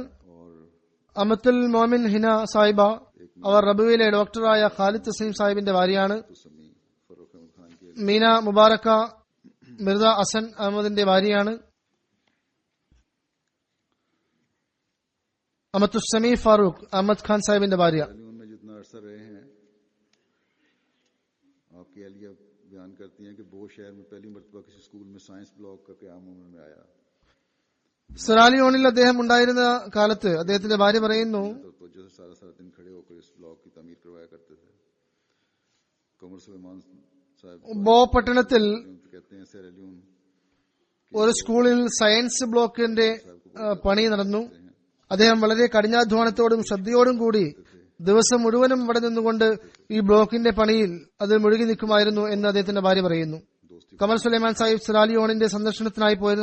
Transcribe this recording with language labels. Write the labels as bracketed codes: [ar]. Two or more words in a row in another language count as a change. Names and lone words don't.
[ml] അമത്തുൽ മോമിൻ ഹിന സാഹിബ, അവർ റബുവിലെ ഡോക്ടറായ ഖാലിദ് തസീം സാഹിബിന്റെ ഭാര്യയാണ്. മീന മുബാറക്ക മിർസ അസൻ അഹമ്മദിന്റെ ഭാര്യയാണ്. അമത്തുസമി ഫാറൂഖ് അഹമ്മദ് ഖാൻ സാഹിബിന്റെ ഭാര്യ. [hi] बयान करती हैं कि वो शहर में पहली मर्तबा किसी स्कूल में [en] science block [hi] का क़याम उम्र में आया. [ml] സിറാലിയോണിൽ അദ്ദേഹം ഉണ്ടായിരുന്ന കാലത്ത് അദ്ദേഹത്തിന്റെ ഭാര്യ പറയുന്നു, [hi] तो जैसे सारा सारा दिन खड़े होकर इस ब्लॉक की तमीर करवाया करते थे. कमर सुलेमान साहब [ml] ബോ പട്ടണത്തിൽ [hi] कहते हैं सेरेलियोन [ml] ഒരു സ്കൂളിൽ [en] science blockinte [ml] പണി നടന്നു. അദ്ദേഹം വളരെ കഠിനാധ്വാനത്തോടും ശ്രദ്ധയോടും കൂടി ദിവസം മുഴുവനും അവിടെ നിന്നുകൊണ്ട് ഈ ബ്ലോക്കിന്റെ പണിയിൽ അത് മുഴുകി നിൽക്കുമായിരുന്നു എന്ന് അദ്ദേഹത്തിന്റെ ഭാര്യ പറയുന്നു. കമർ സുലൈമാൻ സാഹിബ് സിറാലിയോണിന്റെ സന്ദർശനത്തിനായി പോയിരുന്നു.